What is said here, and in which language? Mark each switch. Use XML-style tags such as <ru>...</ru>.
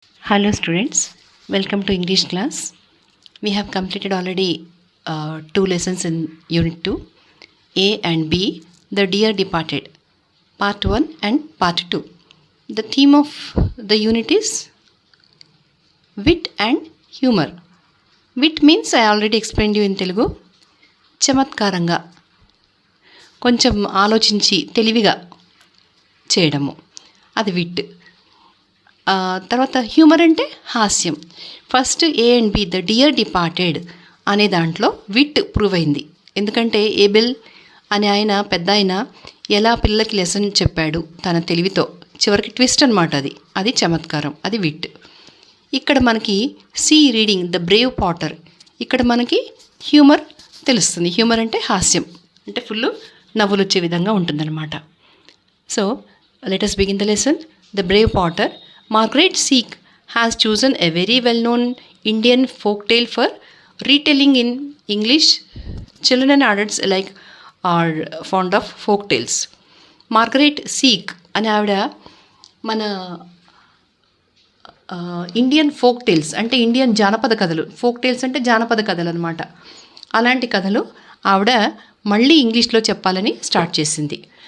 <en>Hello students, welcome to English class. We have completed already two lessons in Unit 2, A and B, The Dear Departed, Part 1 and Part 2. The theme of the unit is wit and humor. Wit means I already explained you in Telugu.</en> <te>చమత్కారంగా కొంచెం ఆలోచించి తెలివిగా చేయడము, అది విట్. తర్వాత humour అంటే హాస్యం. First ఏ and B, the dear departed అనే దాంట్లో విట్ ప్రూవ్ అయింది. ఎందుకంటే ఏబెల్ అనే ఆయన పెద్ద ఆయన ఎలా పిల్లలకి లెసన్ చెప్పాడు తన తెలివితో, చివరికి ట్విస్ట్ అనమాట. అది చమత్కారం, అది విట్. ఇక్కడ మనకి C reading the Brave Potter, ఇక్కడ మనకి హ్యూమర్ తెలుస్తుంది. హ్యూమర్ అంటే హాస్యం, అంటే ఫుల్ నవ్వులు వచ్చే విధంగా ఉంటుందన్నమాట.</te> <en>So let us begin the lesson. The brave potter. Margaret Seek has chosen a very well-known Indian folk tale for retelling in English. Children and adults alike are fond of folk tales.</en> <te>Margaret Seek అనే ఆవిడ మన Indian folk tiles అంటే Indian జానపద కథలు, folk tiles అంటే జానపద కథలు అనమాట. అలాంటి కథలు ఆవిడ మళ్ళీ ఇంగ్లీష్లో చెప్పాలని స్టార్ట్ చేసింది.</te>